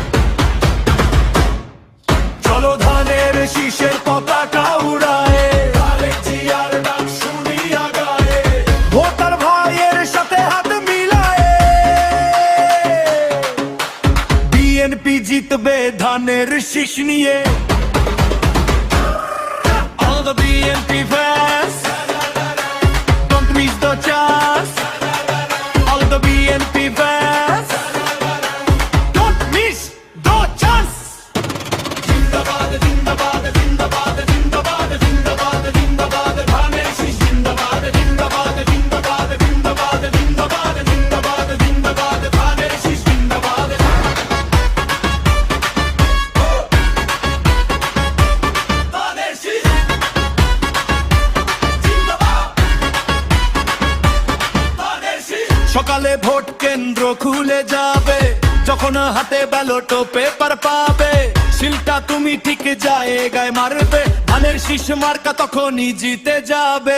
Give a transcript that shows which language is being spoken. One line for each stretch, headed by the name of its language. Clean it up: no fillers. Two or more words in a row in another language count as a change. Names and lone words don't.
Bangla: চলো ধানের শীষের পতাকা উড়ায়, তারেক জিয়ার ডাক শুনিয়া গায়ে। ভোটার ভাইয়ের সাথে হাত মিলায়, বিএনপি জিতবে ধানের শীষ নিয়ে।
English: All the BNP fans, don't miss the chance. All the BNP fans, don't miss the chance.
Bangla: জিন্দাবাদ, জিন্দাবাদ, জিন্দাবাদ, জিন্দাবাদ, জিন্দাবাদ, জিন্দাবাদ, ধানের শীষ জিন্দাবাদ, জিন্দাবাদ, জিন্দাবাদ, জিন্দাবাদ, জিন্দাবাদ, জিন্দাবাদ, জিন্দাবাদ, ধানের শীষ জিন্দাবাদ. ধানের শীষ সকালে ভোট কেন্দ্র খুলে যাবে, যখন হাতে ব্যালট পেপার পাবে, সিলটা তুমি ঠিক জায়গায় মারবে, ধানের শীষ মার্কা তখনই জিতে যাবে।